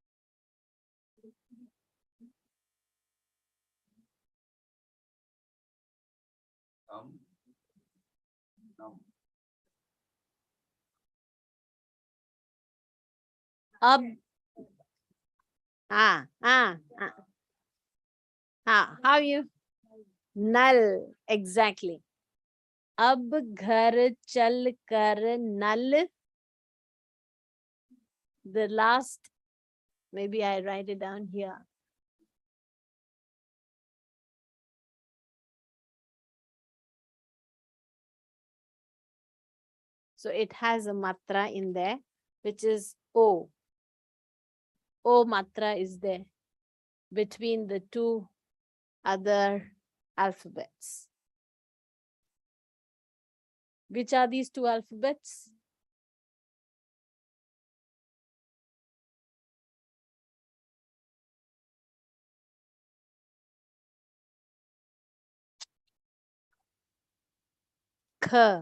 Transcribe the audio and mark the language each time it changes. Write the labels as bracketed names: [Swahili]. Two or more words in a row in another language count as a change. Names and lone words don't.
[Hindi] Ab. [English] How you? Null. Exactly. [Hindi] Ab ghar chal kar nal. [English] The last, maybe I write it down here. So it has a matra in there, which is O. O matra is there between the two other alphabets. Which are these two alphabets? K.